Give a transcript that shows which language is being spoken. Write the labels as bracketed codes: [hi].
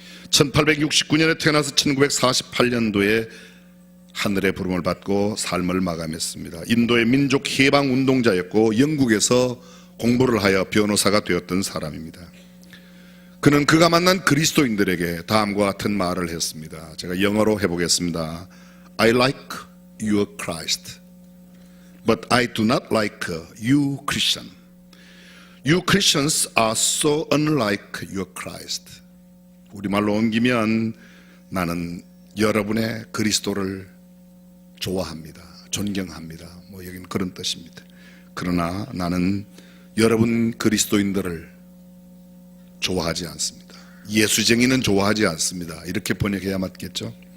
[ko] 1869년에 태어나서 1948년도에 하늘의 부름을 받고 삶을 마감했습니다. 인도의 민족 해방 운동자였고 영국에서 공부를 하여 변호사가 되었던 사람입니다. 그는 그가 만난 그리스도인들에게 다음과 같은 말을 했습니다. 제가 영어로 해보겠습니다. [en] I like your Christ, but I do not like you Christian. You Christians are so unlike your Christ. [ko] 우리말로 옮기면 나는 여러분의 그리스도를 좋아합니다. 존경합니다. 여긴 그런 뜻입니다. 그러나 나는 여러분 그리스도인들을 좋아하지 않습니다. 예수쟁이는 좋아하지 않습니다. 이렇게 번역해야 맞겠죠?